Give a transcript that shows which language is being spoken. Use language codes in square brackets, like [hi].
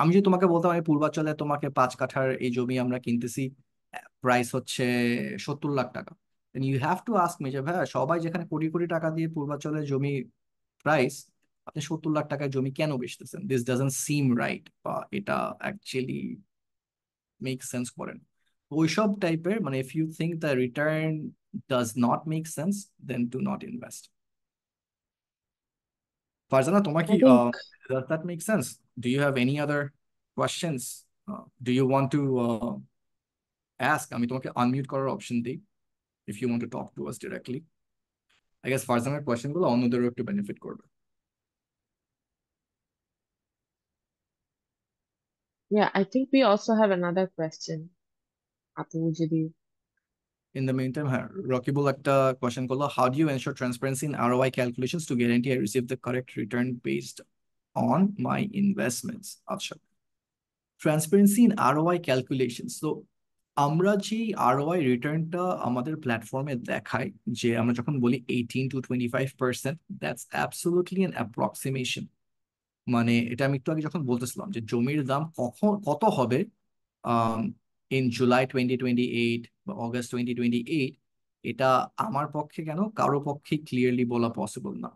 [bn] আমি যদি তোমাকে বলতাম আমি পূর্বাচলে তোমাকে 5 কাঠার এই জমি আমরা কিনতেছি, প্রাইস হচ্ছে 70 লাখ টাকা, [en] then you have to ask me [bn] যে ভাই সবাই যেখানে কোটি কোটি টাকা দিয়ে পূর্বাচলে জমি প্রাইস, আপনি 70 লাখ টাকায় জমি কেন বেচতেছেন? [en] this doesn't seem right, [bn] বা এটা অ্যাকচুয়ালি মেক সেন্স করে না। ওইসব টাইপের মানে [en] If you think the return does not make sense, then do not invest. [bn] Farzana, তোমার কি [en] I think does that make sense? Do you have any other questions? Do you want to ask? [bn] আমি তোমাকে unmute করার option দিই [en] if you want to talk to us directly. [bn] I guess ফারজানার question গুলো অন্যদেরও একটু benefit করবে। [en] yeah, I think we also have another question. [bn] আপনি যদি [en] In the meantime, [bn] হ্যাঁ, রকিবুল একটা কোয়েশ্চেন করলো, [en] how do you ensure transparency in ROI calculations to guarantee I receive the correct return based on my investments? আচ্ছা, transparency in ROI calculations. [bn] তো আমরা যে ROI রিটার্নটা আমাদের প্ল্যাটফর্মে দেখাই, যে আমরা যখন বলি 18 to 25%, [en] That's absolutely an approximation. [bn] মানে এটা আমি একটু আগে যখন বলতেছিলাম যে জমির দাম কখন কত হবে ইন জুলাই 2028 বা অগস্ট 2028, এটা আমার পক্ষে কেন কারো পক্ষে ক্লিয়ারলি বলা পসিবল না।